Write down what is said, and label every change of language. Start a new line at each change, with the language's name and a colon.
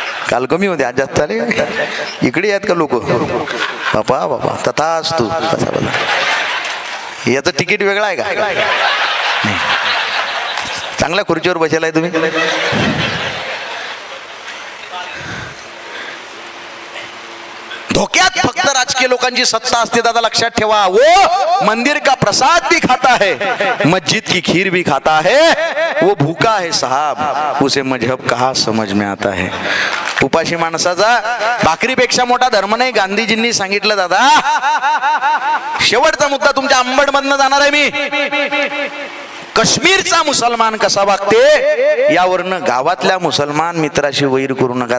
Marathi: काल कमी होते, आज जास्त झाले. इकडे आहेत का लोक? बापा बापा तथाच तू. याचं तिकीट वेगळं आहे का? चांगल्या खुर्चीवर बसेलाय तुम्ही. धोक्यात फक्त राजकीय लोकांची सत्ता असते. दादा लक्षात ठेवा,
Hindi: वो मंदिर का प्रसाद भी खाता है, मस्जिद की खीर भी खाता है, वो भूखा है साहब, उसे मजहब कहाँ समझ में आता है.
Marathi: उपाशी माणसाचा भाकरीपेक्षा मोठा धर्म नाही. गांधीजींनी सांगितलं. दादा शेवटचा मुद्दा तुमच्या अंबड मधनं जाणार आहे मी. काश्मीरचा मुसलमान कसा वागते यावरनं गावातल्या मुसलमान मित्राशी वैर करू नका.